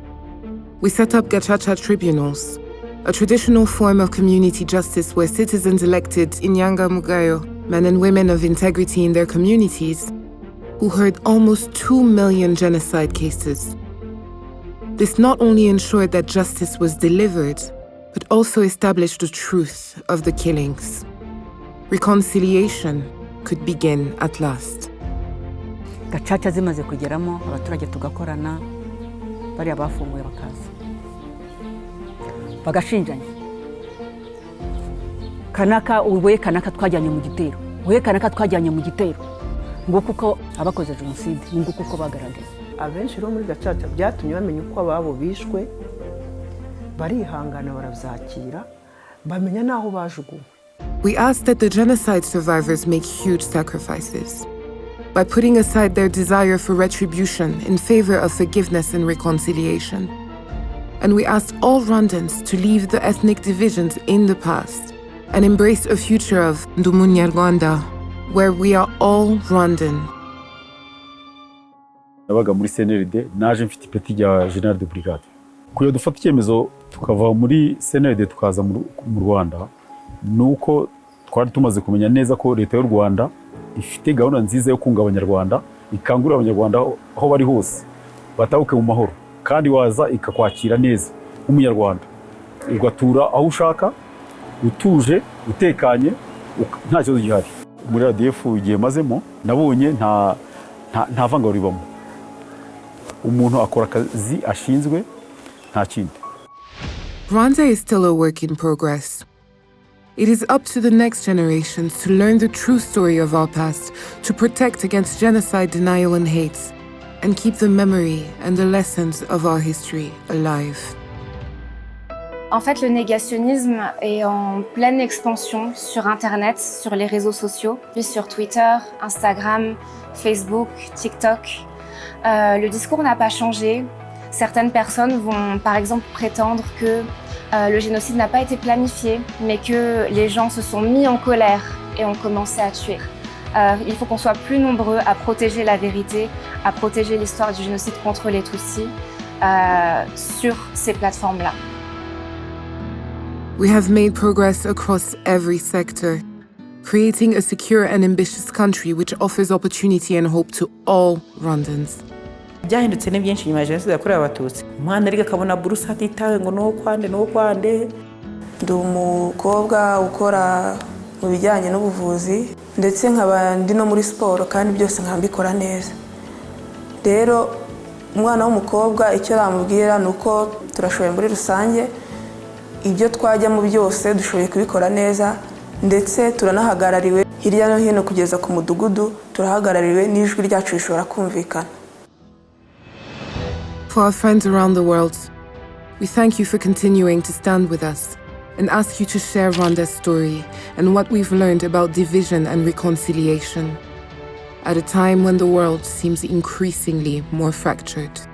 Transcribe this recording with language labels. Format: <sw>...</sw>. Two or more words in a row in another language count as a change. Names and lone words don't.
<en>We set up Gacaca tribunals, a traditional form of community justice where citizens elected inyangamugayo, men and women of integrity in their communities, who heard almost 2 million genocide cases. This not only ensured that justice was delivered, but also established the truth of the killings. Reconciliation could begin at last.</en> <rw>Gacaca zimaze kugeramo, abaturage tugakorana, bari abafunguye bakaza. Bagashinjanya. Kanaka uwe kanaka twajyanye mu gitero. Uwe kanaka twajyanye mu gitero. Ngo kuko abakoze jenoside, ngo kuko bagaragaye. Abenshi rero muri Gacaca byatumye bamenya uko ababo bishwe, barihangana baravyakira, bamenya naho bajuguwe.</rw> <en>We asked that the genocide survivors make huge sacrifices by putting aside their desire for retribution in favor of forgiveness and reconciliation. And we asked all Rwandans to leave the ethnic divisions in the past and embrace a future of Ndumunyarwanda, where we are all Rwandan.</en> <rw>Nabaga muri CNRD, naje mfite ipeti rya</rw> <fr>General de Brigade.</fr> <rw>Kuyo dufata icyemezo tukava muri CNRD tukaza mu Rwanda, nuko twari tumaze kumenya neza ko leta y'u Rwanda ifite gahunda nziza yo kunga abanyarwanda, ikangurira abanyarwanda aho bari hose batahuke mu mahoro, kandi waza ikakwakira neza nk'umunyarwanda, ugatura aho ushaka, utuje, utekanye, nta kibazo gihari. Muri RDF igihe mazemo nabonye nta vangura ribamo. Umuntu akora akazi ashinzwe, nta kindi.</rw> <en>Rwanda is still a work in progress. It is up to the next generations to learn the true story of our past, to protect against genocide, denial, and hate, and keep the memory and the lessons of our history alive.</en> <fr>En fait, le négationnisme est en pleine expansion sur Internet, sur les réseaux sociaux, puis sur Twitter, Instagram, Facebook, TikTok. Le discours n'a pas changé. Certaines personnes vont par exemple prétendre que le génocide n'a pas été planifié, mais que les gens se sont mis en colère et ont commencé à tuer. Il faut qu'on soit plus nombreux à protéger la vérité, à protéger l'histoire du génocide contre les Tutsis sur ces plateformes-là.</fr> <en>We have made progress across every sector, creating a secure and ambitious country which offers opportunity and hope to all Rwandans.</en> <rw>Byahindutse ni byinshi nyuma ya jenoside yakorewe Abatutsi. Umwana ariko akabona buruse atitawe ngo nuwo kwande. Ndi umukobwa ukora mu bijyanye n'ubuvuzi, ndetse nkaba ndi no muri siporo kandi byose nkambikora neza. Rero umwana w'umukobwa icyo namubwira nuko turashoboye muri rusange, ibyo twajyamo byose dushoboye kubikora neza, ndetse turanahagarariwe hirya no hino kugeza ku mudugudu, turahagarariwe n'ijwi ryacu rishobora kumvikana.</rw> <en>For our friends around the world, we thank you for continuing to stand with us and ask you to share Rwanda's story and what we've learned about division and reconciliation at a time when the world seems increasingly more fractured.</en>